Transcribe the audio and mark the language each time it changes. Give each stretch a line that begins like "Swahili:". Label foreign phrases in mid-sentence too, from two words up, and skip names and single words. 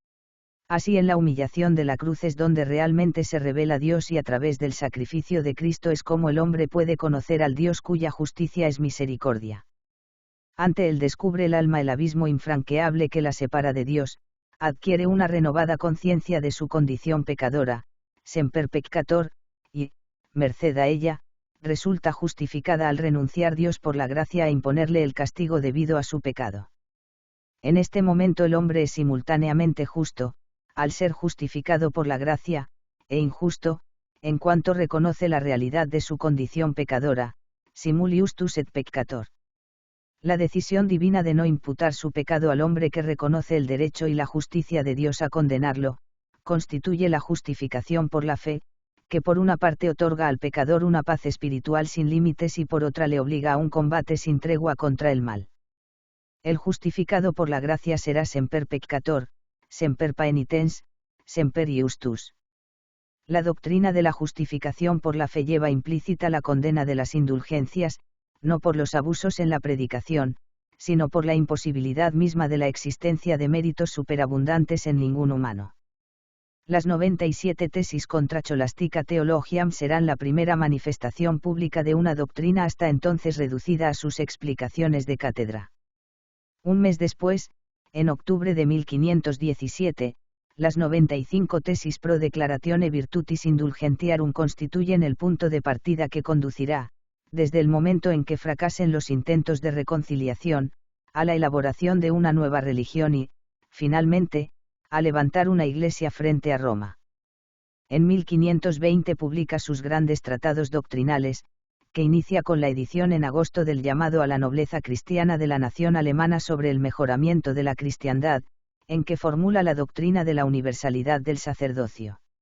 Spanish: Así en la humillación de la cruz es donde realmente se revela Dios, y a través del sacrificio de Cristo es como el hombre puede conocer al Dios cuya justicia es misericordia. Ante él descubre el alma el abismo infranqueable que la separa de Dios, adquiere una renovada conciencia de su condición pecadora,
Latin: semper peccator,
Spanish: y, merced a ella, resulta justificada al renunciar Dios por la gracia a imponerle el castigo debido a su pecado. En este momento el hombre es simultáneamente justo, al ser justificado por la gracia, e injusto, en cuanto reconoce la realidad de su condición pecadora,
Latin: simul justus et peccator.
Spanish: La decisión divina de no imputar su pecado al hombre que reconoce el derecho y la justicia de Dios a condenarlo, constituye la justificación por la fe, que por una parte otorga al pecador una paz espiritual sin límites y por otra le obliga a un combate sin tregua contra el mal. El justificado por la gracia será
Latin: semper peccator, semper paenitens, semper justus.
Spanish: La doctrina de la justificación por la fe lleva implícita la condena de las indulgencias, no por los abusos en la predicación, sino por la imposibilidad misma de la existencia de méritos superabundantes en ningún humano. Las 97 tesis contra Scholastica Theologiam serán la primera manifestación pública de una doctrina hasta entonces reducida a sus explicaciones de cátedra. Un mes después, en octubre de 1517, las 95 tesis pro declaratione virtutis indulgentiarum constituyen el punto de partida que conducirá, desde el momento en que fracasen los intentos de reconciliación, a la elaboración de una nueva religión y, finalmente, a levantar una iglesia frente a Roma. En 1520 publica sus grandes tratados doctrinales, que inicia con la edición en agosto del llamado a la nobleza cristiana de la nación alemana sobre el mejoramiento de la cristiandad, en que formula la doctrina de la universalidad del sacerdocio.